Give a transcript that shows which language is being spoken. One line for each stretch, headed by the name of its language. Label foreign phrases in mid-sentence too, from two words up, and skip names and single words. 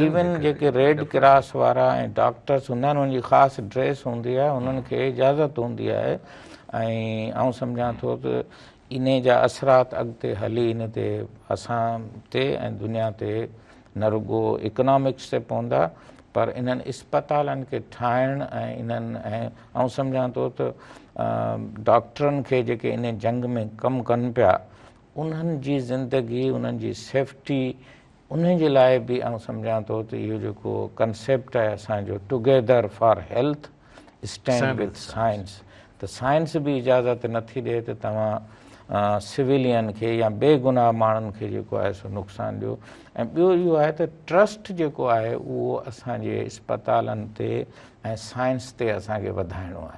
Sindhi: इवन जेके रेड क्रॉस वारा ऐं डॉक्टर्स हूंदा आहिनि उनजी ख़ासि ड्रेस हूंदी आहे, उन्हनि खे इजाज़त हूंदी आहे, ऐं आउं सम्झां थो त इन जा असरात अॻिते हली इन ते असां ते ऐं दुनिया ते न रुॻो इकनॉमिक्स ते पवंदा, पर इन्हनि अस्पतालनि खे ठाहिण ऐं इन्हनि ऐं आउं सम्झां थो त डॉक्टरनि खे जेके इन जंग में कमु कनि पिया उन्हनि जी ज़िंदगी, उन्हनि जी सेफ्टी, उन जे लाइ बि आउं सम्झां थो त इहो जेको कंसेप्ट आहे असांजो
English: together for health stand with science,
Sindhi: त साइंस बि इजाज़त नथी ॾिए त तव्हां सिविलियन खे या बेगुनाह माण्हुनि खे जेको आहे सो नुक़सानु ॾियो। ऐं ॿियो इहो आहे त ट्रस्ट जेको आहे उहो असांजे अस्पतालनि ते ऐं साइंस ते असांखे वधाइणो आहे।